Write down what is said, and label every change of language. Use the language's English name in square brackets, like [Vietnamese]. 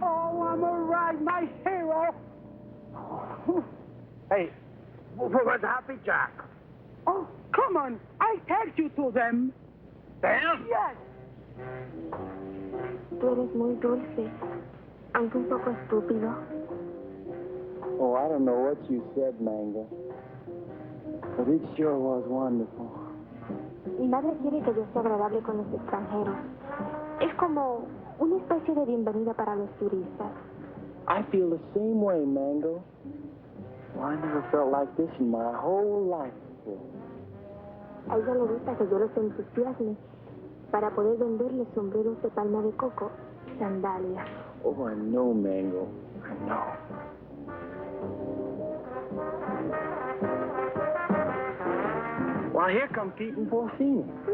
[English] Oh, I'm all right, my hero. Hey, where's Happy Jack? Oh, come on. I take you to them. Them? Yes. [Spanish] Tú eres muy dulce, aunque un poco estúpido. [English] Oh, I don't know what you said, Mango. But it sure was wonderful. [Spanish] Mi madre quiere que yo sea agradable con los extranjeros. Es como una especie de bienvenida para los turistas. [English] I feel the same way, Mango. Well, I never felt like this in my whole life. wonderful. [Spanish] A ella le gusta que yo los entusiasme para poder venderle sombreros de palma de coco, sandalias. [English] Oh, I know, Mango. I know. Well, here come Pete and Porcini.